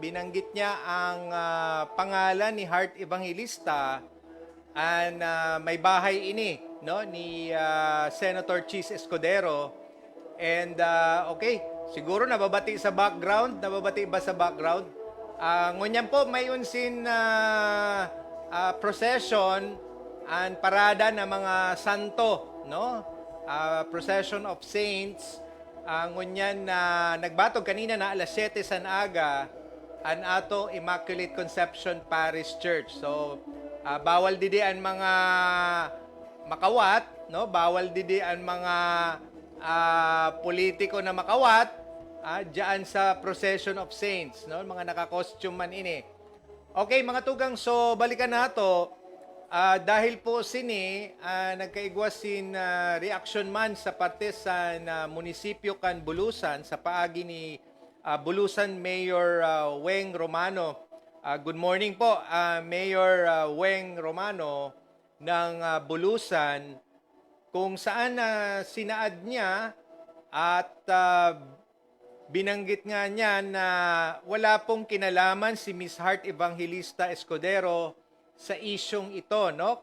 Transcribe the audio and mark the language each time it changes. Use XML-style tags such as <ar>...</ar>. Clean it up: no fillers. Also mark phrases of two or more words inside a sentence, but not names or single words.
<tl>Binanggit niya ang pangalan ni Hart Evangelista and may bahay ini, no, ni Senator Chis Escudero. And okay, siguro nababati ba sa background?</tl> <bik>Ngunyan po may unsin procession and parada ng mga santo, no?</bik> <en>Procession of saints.</en> <bik>Ngunyan na nagbatog kanina na alas 7 sa aga an ato Immaculate Conception Parish Church. So bawal didi ang mga makawat, no? Bawal didi ang mga politiko na makawat diyan sa Procession of Saints, no? Mga naka-costume man ini. Okay, mga tugang, so balikan nato. Dahil po sini nagkaigwasin reaction man sa parte sa munisipyo kan Bulusan sa paagi ni Bulusan Mayor Weng Romano.</bik> <en>Good morning</en> <tl>po, Mayor Weng Romano ng Bulusan, kung saan sinaad niya at binanggit nga niya na wala pong kinalaman si Miss Hart Evangelista Escudero sa isyong ito, no?</tl>